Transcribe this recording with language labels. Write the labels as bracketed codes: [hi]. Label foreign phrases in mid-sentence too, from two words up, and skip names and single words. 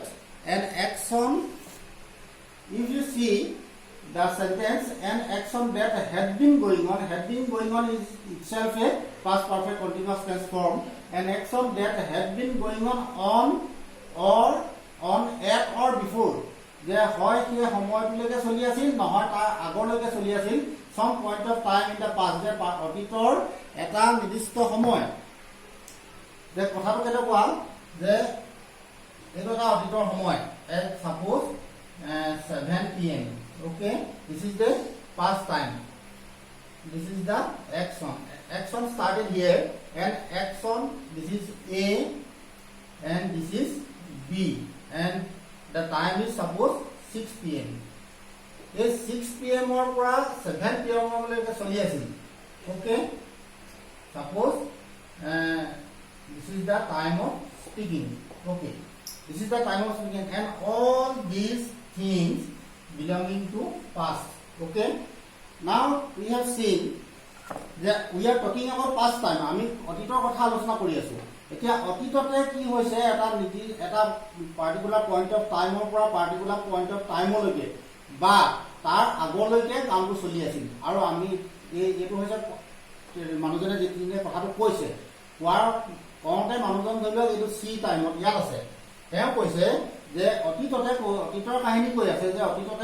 [en] An action, if you see the sentence, an action that had been going on is itself a past perfect continuous tense form. An action that had been going on or on at or before, [as] যে হয় কি সময়লৈকে চলি আছিল নহয় তাৰ আগলৈকে চলি আছিল, [en] some point of time in the past, [as] যে অতীতৰ এটা নিৰ্দিষ্ট সময়, যে কথাটো কেনেকুৱা যে এইটো এটা অতীতৰ সময়, [en] suppose 7 p.m. Okay, this is the past time. This is the action started here, and action, this is A and this is B, and the time is suppose 6 p.m. This 6 p.m. or 7 p.m. [as] লৈকে চলি আছিল. [en] Okay, suppose this is the time of speaking. Okay, this is the time of speaking, and all these things belonging to past. Okay, now we have seen that we are talking about past time. [as] আমি অতীতৰ কথা আলোচনা কৰি আছো, এতিয়া অতীততে কি হৈছে এটা [en] particular point of time [as] পৰা [en] particular point of time [as] বা তাৰ আগলৈকে কামটো চলি আছিল আৰু আমি এইটো হৈছে মানুহজনে যিখিনি কথাটো কৈছে কওঁতে মানুহজন ধৰি লওক এইটো চি টাইমত ইয়াত আছে তেওঁ কৈছে যে অতীতৰ কাহিনী কৈ আছে যে অতীততে